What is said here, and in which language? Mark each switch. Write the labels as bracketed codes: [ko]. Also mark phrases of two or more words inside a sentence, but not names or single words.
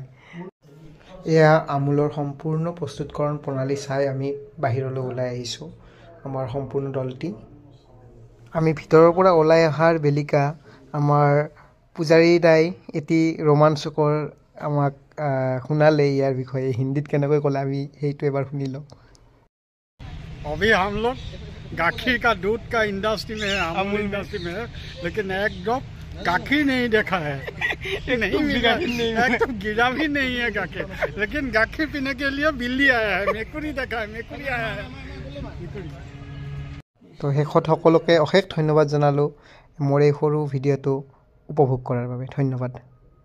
[as] এয়া আমুলৰ সম্পূৰ্ণ প্ৰস্তুতকৰণ প্ৰণালী চাই আমি বাহিৰলৈ ওলাই আহিছোঁ আমাৰ সম্পূৰ্ণ দলটি। আমি ভিতৰৰ পৰা ওলাই অহাৰ বেলিকা আমাৰ পূজাৰী দাই এটি ৰোমাঞ্চকৰ আমাক শুনালে ইয়াৰ বিষয়ে। হিন্দীত কেনেকৈ ক'লে আমি সেইটো এবাৰ শুনি লওঁ। [hi] अभी हम लोग गाखीर का दूध का इंडस्ट्री में है, अमूल इंडस्ट्री में है, लेकिन एक ड्रॉप गाखीर नहीं देखा है। नहीं मिला, एक तो गिरा भी नहीं है गाखीर, लेकिन गाखीर पीने के लिए बिल्ली आया है, मेकुरी देखा है, मेकुरी आया है। [as] তো শেষত সকলোকে অশেষ ধন্যবাদ জনালোঁ মোৰ এই সৰু ভিডিঅ'টো উপভোগ কৰাৰ বাবে। ধন্যবাদ।